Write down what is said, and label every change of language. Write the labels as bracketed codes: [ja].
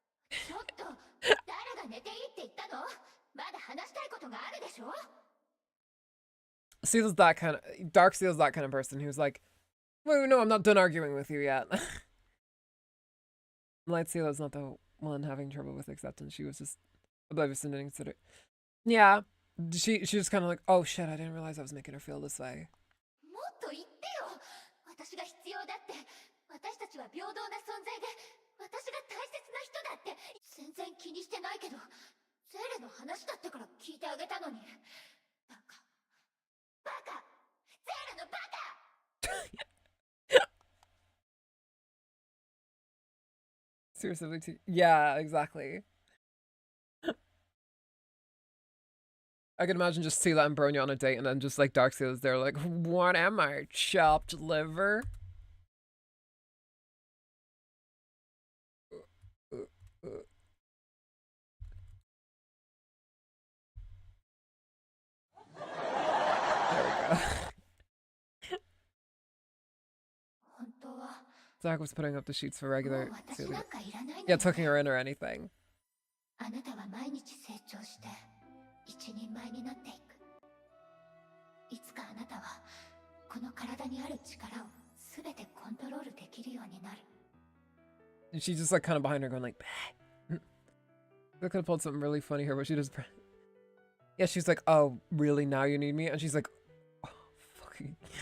[ja] ちょっと、誰が寝ていいって言ったの？まだ話したいことがあるでしょ [en] Seele'S that kind of Dark Seele'S that kind of person who's like, wait, no, I'm not done arguing with you yet. Light Seele'S not the one having trouble with acceptance. She was just oblivious and didn't consider. Yeah, she was kind of like, oh shit, I didn't realize I was making her feel this way. [ja] もっと言ってよ。私が必要だって。私たちは平等な存在で、私が大切な人だって。全然気にしてないけど、ゼーレの話だってから聞いてあげたのに。バカ。バカ。ゼーレのバカ。 [en] Seriously, yeah, exactly. I can imagine just Seele'S and Bronya on a date and then just like Dark Seele'S there like, what am I, chopped liver? There we go. Zach was putting up the sheets for regular Seele'S. Yeah, tucking her in or anything. [ja] あなたは毎日成長して一人前になっていく。いつかあなたはこの体にある力をすべてコントロールできるようになる。 [en] And she's just like kind of behind her going like, they could have pulled something really funny here, but she just, yeah, she's like, oh, really? Now you need me? And she's like, oh, fucking.